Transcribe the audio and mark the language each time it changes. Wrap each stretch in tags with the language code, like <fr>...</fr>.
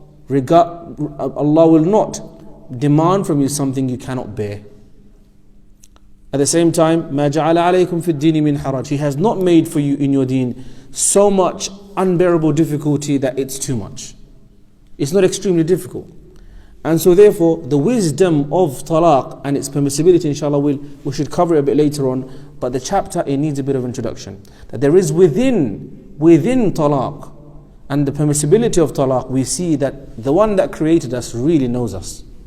<en>Allah will not demand from you something you cannot bear. At the same time,</en> <ar>ما جعل عليكم في الدين من حرج.</ar> <en>He has not made for you in your deen so much unbearable difficulty that it's too much. It's not extremely difficult. And so therefore, the wisdom of talaq and its permissibility, inshallah, we should cover it a bit later on. But the chapter, it needs a bit of introduction. That there is within talaq and the permissibility of talaq, we see that the one that created us really knows us.</en>